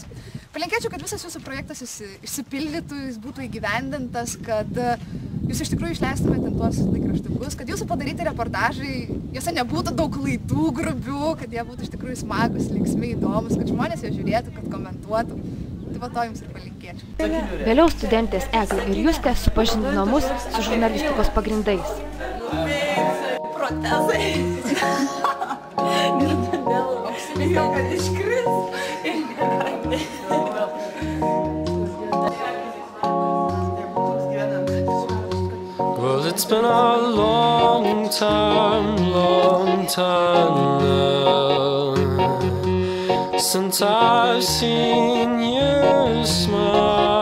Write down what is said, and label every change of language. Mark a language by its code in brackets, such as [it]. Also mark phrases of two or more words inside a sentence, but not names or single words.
[lt] Palinkėčiau, kad visas jūsų projektas išsipildytų, jis būtų įgyvendintas, kad jūs iš tikrųjų išleistumėte tuos laikraštukus, kad jūsų padaryti reportažai, juose nebūtų daug klaidų, grubių, kad jie būtų iš tikrųjų smagus, linksmi, įdomus, kad žmonės jie žiūrėtų, kad komentuotų. Tai va to jums ir palinkėčiau. Vėliau studentės Eglė ir Justė supažindino mus su žurnalistikos pagrindais. Protezai. Bijau, kad iškris. [en] Well, it's been a long time now since I've seen you smile.